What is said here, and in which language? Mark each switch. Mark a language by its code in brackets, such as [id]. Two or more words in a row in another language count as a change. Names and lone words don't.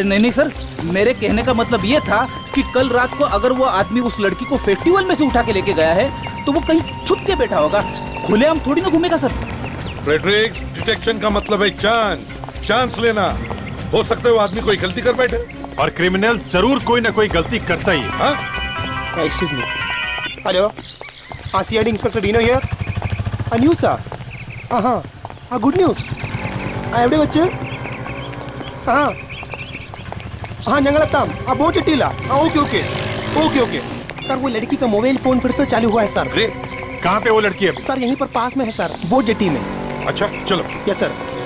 [hi] अरे नहीं सर, मेरे कहने का मतलब ये था कि कल रात को अगर वो आदमी उस लड़की को फेस्टिवल में से उठा के लेके गया है तो वो कहीं छुप के बैठा होगा, खुलेआम थोड़ी ना घूमेगा सर. फ्रेडरिक, डिटेक्शन का मतलब है चांस लेना. हो सकता है वो आदमी कोई गलती कर बैठे, और क्रिमिनल जरूर कोई ना कोई गलती करता ही है. हाँ? [en] Excuse me. Hello, CID Inspector Dino here. [ml] ന്യൂസാ? [en] Good news. [ml] എവിടെ വെച്ച്? ഞങ്ങളെത്താം. ബോട്ട് കിട്ടിയില്ല. [hi] ओके. सर वो लड़की का मोबाइल फोन फिर से चालू हुआ है सर. कहाँ पे वो लड़की है? सर यहीं पर पास में है सर, बोट जेटी में. अच्छा चलो. [en] Yes sir.